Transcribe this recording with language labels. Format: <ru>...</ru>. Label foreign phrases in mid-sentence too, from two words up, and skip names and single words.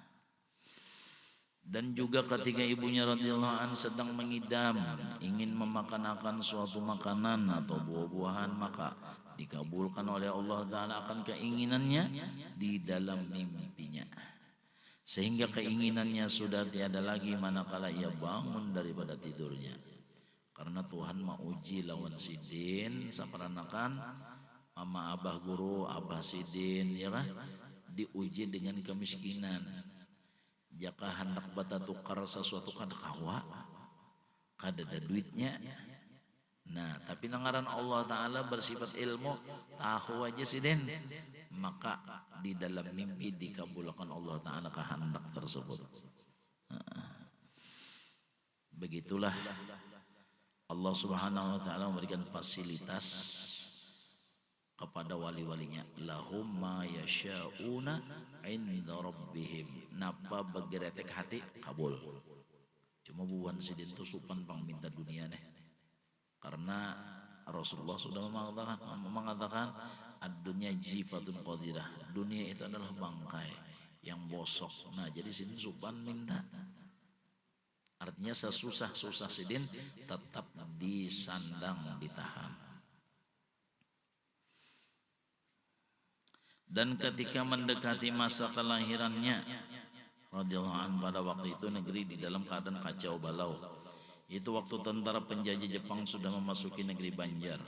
<id>Dan juga ketika ibunya</id> <ar>رضي الله عنها</ar> <id>sedang mengidam, ingin memakan suatu makanan atau buah-buahan, maka dikabulkan oleh Allah Ta'ala akan keinginannya di dalam mimpinya. Sehingga keinginannya sudah tiada lagi manakala ia bangun daripada tidurnya.</id> <bjn>Karena Tuhan mauji lawan sidin saparanakan mama abah guru, abah sidin, ya kan? Diuji dengan kemiskinan. Jika hendak bata tukar sesuatu kada kawa, kada ada duitnya. Nah, tapi nangaran Allah Ta'ala bersifat ilmu, tahu aja sidin, maka di dalam mimpi dikabulkan Allah Ta'ala kehendak tersebut.</bjn> <id>Begitulah Allah</id> <ar>سبحانه وتعالى</ar> <id>memberikan fasilitas kepada wali-walinya.</id> <ar>لهم ما يشاءون عند ربهم.</ar> <bjn>Napa begeretek hati kabul. Cuma buan sidin itu supan pang minta dunia nih.</bjn> <id>Karena Rasulullah sudah mengatakan</id> <ar>الدنيا جيفة قذرة.</ar> <bjn>Dunia itu adalah bangkai yang bosok. Nah, jadi sidin supan minta. Artinya sesusah-susah sidin tetap disandang, ditahan.</bjn> <id>Dan ketika mendekati masa kelahirannya</id> <ar>رضي الله عنه,</ar> <id>pada waktu itu negeri di dalam keadaan kacau balau. Itu waktu tentara penjajah Jepang sudah memasuki negeri Banjar.</id>